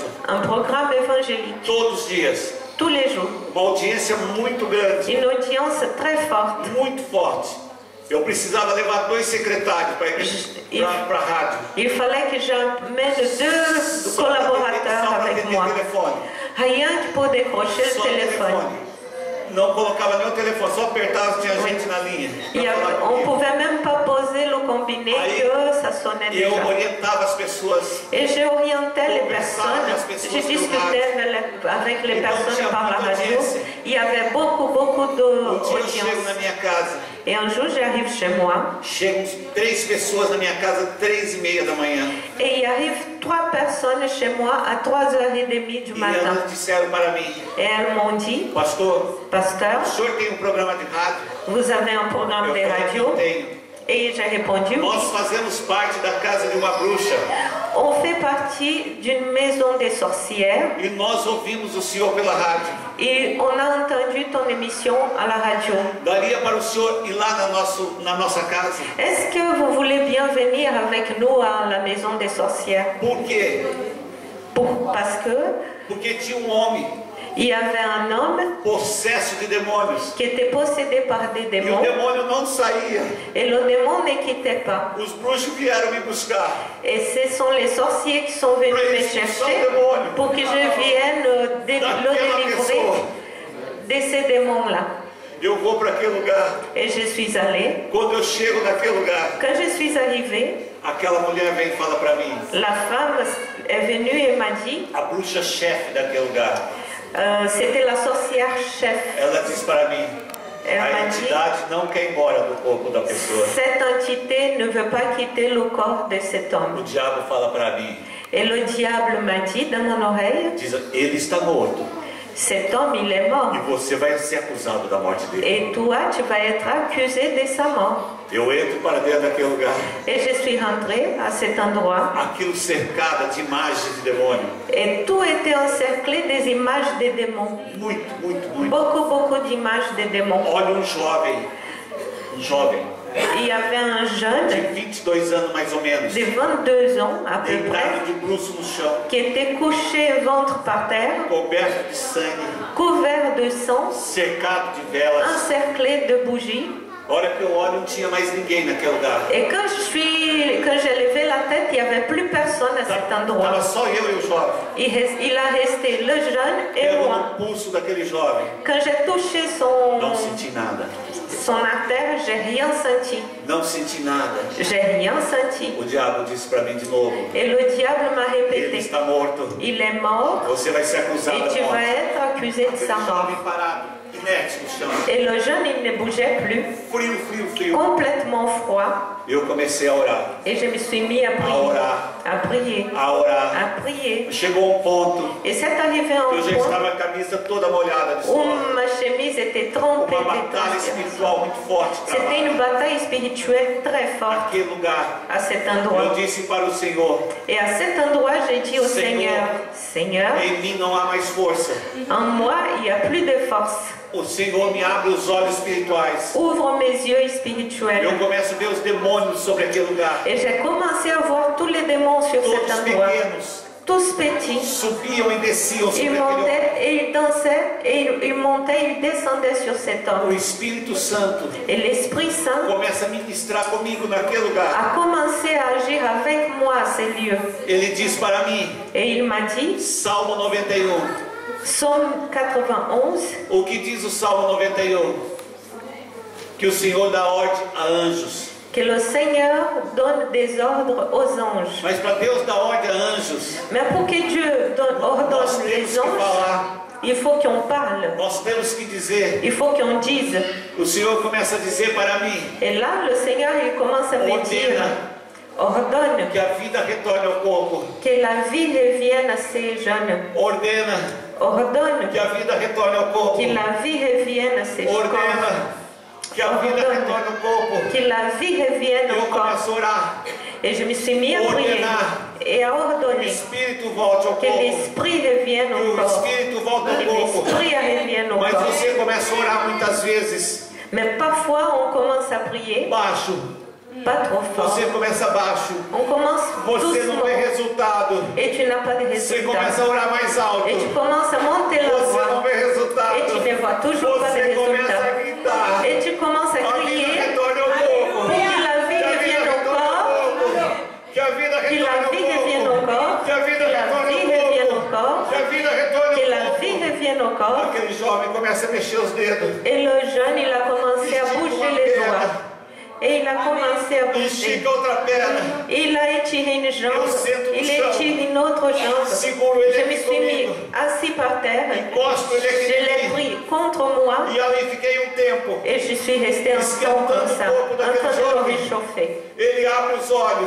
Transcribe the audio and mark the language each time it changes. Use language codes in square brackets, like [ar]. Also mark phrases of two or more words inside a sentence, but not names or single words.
[fr] Un programme évangélique. [pt] Todos os dias. [fr] Tous les jours. [pt] Uma audiência muito grande, [fr] Une audience très forte. [pt] muito forte. Eu precisava levar 2 secretários para a rádio. [fr] Il fallait que j'amène 2 collaborateurs avec moi. [pt] Telefone. [fr] Rien que pour décrocher le [pt] Só [fr] téléphone. [pt] Não colocava nenhum telefone, só apertava, tinha gente na linha. [fr] On ne pouvait même pas poser le combiné que ça sonnait [pt] Eu [fr] déjà. [pt] orientava as pessoas. [fr] Et j'orientais les personnes, je discutais avec les personnes par la radio. Il y avait beaucoup [pt] Um dia eu chego [fr] d'audience. [pt] na minha casa, [fr] Et un jour, j'arrive chez moi [pt] chegam 3 pessoas na minha casa, 3h30 da manhã. [fr] et il arrive 3 personnes chez moi à 3h30 du [pt] E [fr] matin. [pt] elas disseram para mim: [fr] Et elles m'ont dit, [pt] pastor, [fr] pasteur, [pt] o senhor tem um programa de rádio? [fr] vous avez un programme [pt] Eu [fr] de [pt] falei: [fr] radio? [pt] não tenho. [fr] Et j'ai répondu, [pt] Nós fazemos parte da casa de uma bruxa [fr] on fait partie d'une maison des sorcières [pt] e nós ouvimos o senhor pela rádio. [fr] et on a entendu ton émission à la radio. [pt] Daria para o senhor ir lá na nossa casa? [fr] Est-ce que vous voulez bien venir avec nous à la maison des sorcières? [pt] Por quê? [fr] Parce que [pt] Porque tinha um homem [fr] il y avait un homme [pt] possesso de demônios [fr] qui était possédé par des [pt] e o [fr] démons [pt] demônio não saía. [fr] et le démon ne quittait pas. [pt] Os bruxos vieram me buscar. [fr] Et ce sont les sorciers qui sont venus me chercher pour que je vienne le délivrer de ces démons-là. [pt] Eu vou para aquele lugar. [fr] Et je suis allée. [pt] Quando eu chego naquele lugar, [fr] Quand je suis arrivée, [pt] aquela mulher vem e fala para mim. [fr] la femme est venue et m'a dit, [pt] A bruxa-chefe daquele lugar. [fr] c'était la sorcière chef. [pt] Ela diz para mim. [fr] Elle [pt] A [fr] m'a dit, [pt] entidade não quer ir embora do corpo da pessoa. [fr] cette entité ne veut pas quitter le corps de cet [pt] O [fr] homme. [pt] diabo fala para mim. [fr] Et le diable m'a dit dans mon oreille, [pt] Diz, ele está morto. [fr] cet homme, il est mort. [pt] E você vai ser acusado da morte dele. [fr] Et toi, tu vas être accusé de sa mort. [pt] Eu entro para dentro daquele lugar. [fr] Et je suis rentrée à cet endroit. [pt] Aquilo cercada de imagens de demônio. [fr] Et tout était encerclé des images des démons. [pt] Muito, muito, muito. [fr] Beaucoup d'images des démons. [pt] Olha um jovem [fr] Il y avait un jeune [pt] de 22 anos mais ou menos, [fr] de 22 ans à peu près, [pt] deitado de bruços no chão, [fr] qui était couché ventre par terre, [pt] coberto de sangue, [fr] couvert de sang, [pt] cercado de velas. [fr] encerclé de bougies. [pt] A hora que eu olho, não tinha mais ninguém naquele lugar. [fr] Et quand j'ai levé la tête, il n'y avait plus personne à cet endroit. [pt] Estava só eu e o jovem. [fr] Il a resté le jeune et [pt] Pego [fr] moi. [pt] no pulso daquele jovem. [fr] Quand j'ai touché [pt] Não senti nada. [fr] son artère, j'ai rien senti. [pt] Não senti nada. [fr] J'ai rien senti. [pt] O diabo disse para mim de novo. [fr] Et le diable m'a [pt] Ele [fr] répété, [pt] está morto. [fr] il est mort [pt] Você vai ser acusado [fr] et [pt] da [fr] tu vas [pt] morte. [fr] être accusé de sa [pt] Aquele [fr] mort. [pt] jovem parado, inerte no chão. [fr] Et le jeune, il ne bougeait plus, [pt] Frio. [fr] complètement froid. [pt] Eu comecei a orar. [fr] Et je me suis mis à prier, [pt] A orar. [fr] à prier. [pt] Chegou um ponto [fr] Et c'est arrivé à [pt] que eu [fr] un [pt] já [fr] point [pt] estava a camisa toda molhada de [fr] où [pt] suor. [fr] ma chemise était trempée [pt] Uma [fr] de [pt] batalha [fr] tension. [pt] espiritual muito forte. [fr] C'était [pt] travada. [fr] une bataille spirituelle très forte [pt] Naquele lugar, [fr] à cet [pt] eu [fr] endroit. [pt] disse para o Senhor: [fr] Et à cet endroit, j'ai dit au Seigneur, Seigneur, [pt] em mim não há mais força. [fr] en moi, il n'y a plus de force. [pt] O Senhor me abre os olhos espirituais. [fr] Ouvre mes yeux [pt] Eu [fr] spirituels. [pt] começo a ver os demônios sobre aquele lugar. [fr] Et j'ai commencé à voir tous les démons sur cet [pt] Todos [fr] endroit. [pt] pequenos [fr] Tous petits. [pt] subiam e desciam [fr] Ils [pt] sobre aquele homem. [fr] montaient et ils dansaient et ils montaient et ils descendaient sur cet [pt] O [fr] homme. [pt] Espírito Santo [fr] Et l'Esprit Saint [pt] começa a ministrar comigo naquele lugar. [fr] a commencé à agir avec moi à ces lieux. [pt] Ele diz para mim, [fr] Et il m'a dit, [pt] Salmo 91. [fr] Psaume 91, [pt] O que diz o Salmo 91? Que o Senhor dá ordem a anjos. [fr] que le Seigneur donne des ordres aux anges. [pt] Mas para Deus dar ordem a anjos, [fr] Mais pour que Dieu [pt] nós [fr] ordonne [pt] temos [fr] les [pt] que [fr] anges, [pt] falar. [fr] il faut qu'on parle. [pt] Nós temos que dizer. [fr] Il faut qu'on dise. [pt] O Senhor começa a dizer para mim: [fr] Et là, le Seigneur, il commence à me dire, ordonne [pt] que a vida retorne ao corpo. [fr] que la vie revienne à ces jeunes. [pt] Ordena [fr] Ordonne [pt] que a vida retorne ao corpo. [fr] que la vie revienne à ces corps. [pt] Ordena que a vida retorne ao corpo. [fr] Que la vie revienne [pt] Eu [fr] au corps. [pt] começo a orar. [fr] Et je me suis mis à prier et à [pt] Que o [fr] ordonner [pt] Espírito volte ao [fr] que [pt] corpo. [fr] l'Esprit revienne [pt] Que [fr] au [pt] o [fr] corps. [pt] Espírito volte [fr] Que [pt] ao corpo. [fr] l'Esprit revienne au [pt] Mas [fr] corps. [pt] você começa a orar muitas vezes [fr] Mais parfois, on commence à prier, [pt] baixo. [fr] pas trop fort. [pt] Você começa baixo. [fr] On commence [pt] Você não [fr] doucement [pt] vê resultado. [fr] et tu n'as pas de [pt] Você começa [fr] résultat. [pt] a orar mais alto. [fr] Et tu commences à monter la [pt] Você não [fr] voix [pt] vê resultado. [fr] et tu ne vois toujours pas de [pt] Você começa a [fr] résultat. [pt] gritar. [fr] Et tu commences à [pt] A vida [fr] crier [pt] retorne ao corpo. [fr] pour que la vie [pt] Que a vida [fr] revienne au [pt] retorne ao [fr] corps, [pt] corpo. Que a vida [fr] que la [pt] retorne [fr] vie revienne [pt] ao [fr] au [pt] corpo. [fr] corps, [pt] Que a vida [fr] que la [pt] retorne [fr] vie revienne au [pt] ao corpo. [fr] corps, [pt] Que a vida retorne [fr] que la [pt] ao [fr] vie [pt] corpo. [fr] revienne au corps. [pt] Aquele jovem começa a mexer os dedos. [fr] Et le jeune, il a commencé à bouger les doigts. Et il a commencé à bouger. [pt] Estica outra perna. [fr] Il a étiré une jambe, [pt] Eu sento no [fr] il [pt] chão. [fr] étire une autre jambe. [pt] Seguro ele [fr] Je me [pt] aqui [fr] suis mis [pt] comigo. [fr] assis par terre. [pt] Encosto ele aqui [fr] Je [pt] em [fr] l'ai [pt] mim. [fr] pris contre moi [pt] E ali fiquei um tempo. [fr] et je suis resté un temps comme ça, en train de me réchauffer. [pt] Ele abre os olhos